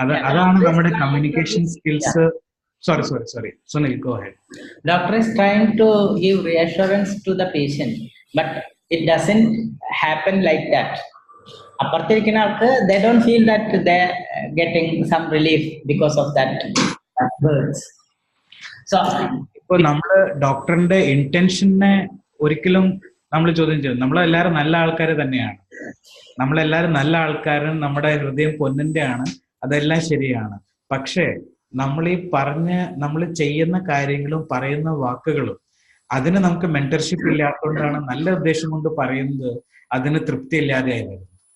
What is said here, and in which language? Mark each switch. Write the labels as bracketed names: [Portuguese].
[Malayalam] അതാണ് നമ്മുടെ communication skills. [English] Sorry. Sunil, go ahead. Doctor is trying to give reassurance to the patient, but it doesn't happen like that. [Malayalam] അപ്പുറത്തിരിക്കുന്ന ആൾക്ക് [English] they don't feel that they're getting some relief because of that words. So [Malayalam] ഇപ്പോൾ നമ്മള് ഡോക്ടറിന്റെ ഇന്റൻഷനെ ഒരിക്കലും നമ്മൾ ചോദ്യം ചെയ്യും. നമ്മളെല്ലാവരും നല്ല ആൾക്കാർ തന്നെയാണ്, നമ്മളെല്ലാവരും നല്ല ആൾക്കാരും, നമ്മുടെ ഹൃദയം പൊന്നിന്റെ ആണ്, അതെല്ലാം ശരിയാണ്. പക്ഷേ നമ്മൾ ചെയ്യുന്ന കാര്യങ്ങളും പറയുന്ന വാക്കുകളും അതിന് നമുക്ക് മെന്റർഷിപ്പ് ഇല്ലാത്തതുകൊണ്ടാണ് നല്ല ഉദ്ദേശം കൊണ്ട് പറയുന്നത് അതിന് തൃപ്തി ഇല്ലാതെ ആയി വരുന്നത്.